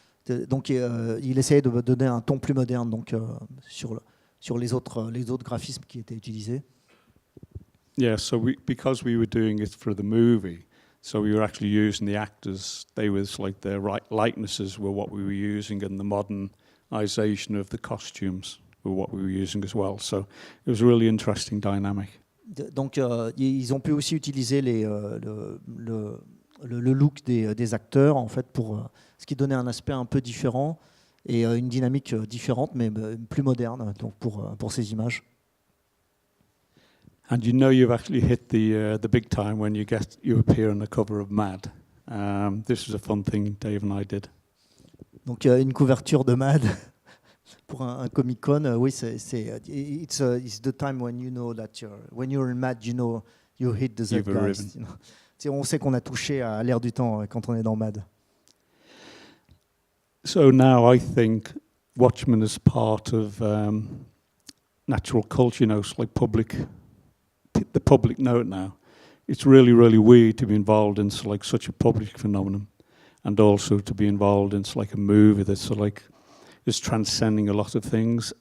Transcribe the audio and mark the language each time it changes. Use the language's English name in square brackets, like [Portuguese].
[French] Donc il essayait de donner un ton plus moderne, donc sur les autres graphismes qui étaient utilisés. [English] Yeah, so because we were doing it for the movie, so we were actually using the actors. They was like their likenesses were what we were using, and the modernization of the costumes were what we were using as well. So it was a really interesting dynamic. [French] Donc ils ont pu aussi utiliser le look des acteurs, en fait, pour ce qui donnait un aspect un peu différent et une dynamique différente, mais plus moderne, donc pour ces images. [English] And you know you've actually hit the big time when you appear on the cover of Mad. This was a fun thing Dave and I did. [French] Donc une couverture de Mad pour un Comic-Con, oui, [English] it's the time when you know that when you're in Mad, you know you hit the zeitgeist. You know. [French] On sait qu'on a touché à l'ère du temps quand on est dans Mad. [English] So now I think Watchmen is part of natural culture, you know, it's like the public know it now. It's really, really weird to be involved in such a public phenomenon, and also to be involved in a movie that's is transcending a lot of things.